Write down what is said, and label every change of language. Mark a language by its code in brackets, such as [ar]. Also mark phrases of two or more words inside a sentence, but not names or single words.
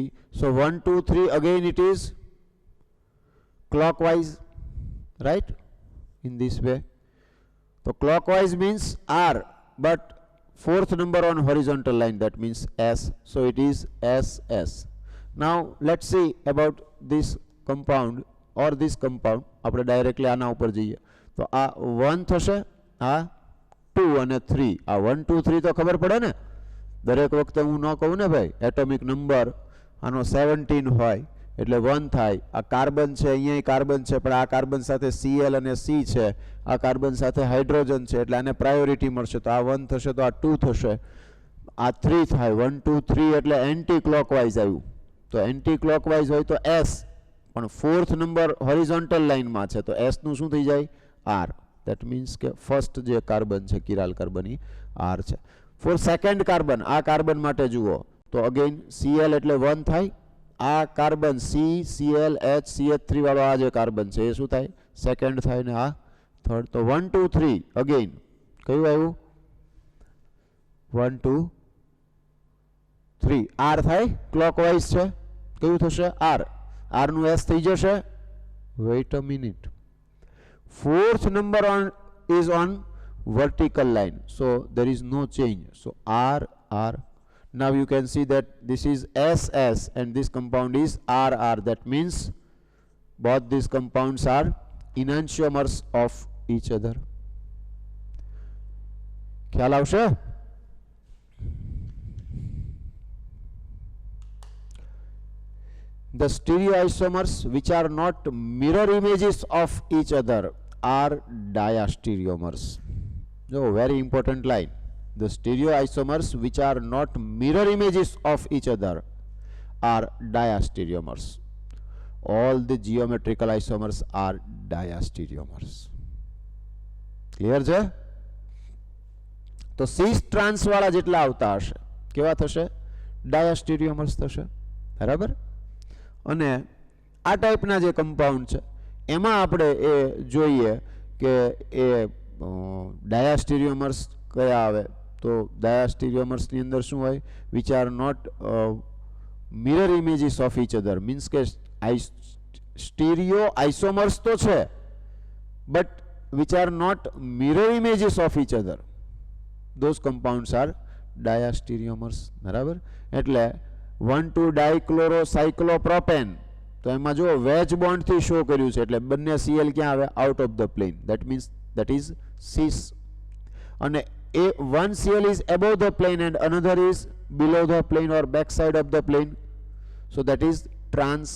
[en] So 1, 2, 3 again it is clockwise, right? In this way. So clockwise means R, but 4th number on horizontal line, that means S. So it is SS. Now let's see about this compound or this compound. [gu] આપણે ડાયરેક્ટલી આના ઉપર જઈએ તો આ 1 થશે, આ 2 અને 3. આ 1 2 3 તો ખબર પડે ને. દરેક વખતે હું ન કહું ને ભાઈ [en] atomic number [gu] આનો 17 હોય એટલે 1 થાય. આ કાર્બન છે, અહીંયા કાર્બન છે, પણ આ કાર્બન સાથે Cl અને C છે, આ કાર્બન સાથે હાઇડ્રોજન છે, એટલે આને પ્રાયોરિટી મળશે. તો આ 1 થશે તો આ 2 થશે, આ 3 થાય. 1 2 3 એટલે [en] anti clockwise [gu] આવ્યું. તો [en] anti clockwise [gu] હોય તો S, પણ 4th નંબર હોરિઝોન્ટલ લાઇનમાં છે તો S નું શું થઈ જાય? R. [en] That means [gu] કે ફર્સ્ટ જે કાર્બન છે [en] chiral carbon [gu] એ R છે. [en] for second carbon, [gu] આ કાર્બન માટે જુઓ તો અગેન Cl એટલે 1 થાય. આ કાર્બન C Cl H CH3 વાળો આ જે કાર્બન છે એ શું થાય? સેકન્ડ થાય ને આ થર્ડ. તો 1 2 3 અગેન કયું આવ્યું? 1 2 3 R થાય, ક્લોકવાઇઝ છે. કયું થશે? R. R નું S થઈ જશે. [en] wait a minute. 4th number is on vertical line, so there is no change. So R R. Now you can see that this is SS and this compound is RR. That means both these compounds are enantiomers of each other. [gu] ખ્યાલ આવશે? [en] The stereoisomers which are not mirror images of each other are diastereomers. So very important line. The stereoisomers which are not mirror images of each other are diastereomers. All the geometrical isomers are diastereomers. [gu] Clear છે? તો [en] cis trans [gu] વાળા જેટલા આવતા હશે કેવા થશે? ડાયાસ્ટીરિયોમર્સ થશે. બરાબર? અને આ ટાઈપના જે કમ્પાઉન્ડ છે એમાં આપણે એ જોઈએ કે એ ડાયાસ્ટીરિયોમર્સ કયા આવે. તો ડાયાસ્ટીરિયોમર્સની અંદર શું હોય? [en] which are not mirror images of each other. [gu] મીન્સ કે [en] stereo isomers [gu] તો છે [en] but which are not mirror images of each other. those compounds are diastereomers. [gu] બરાબર? એટલે 1,2-dichlorocyclopropane તો એમાં જો વેજ બોન્ડથી શો કર્યું છે એટલે બંને Cl ક્યાં આવે? [en] out of the plane. that means that is cis. અને one Cl is above the plane and another is below the plane or back side of the plane, so that is trans.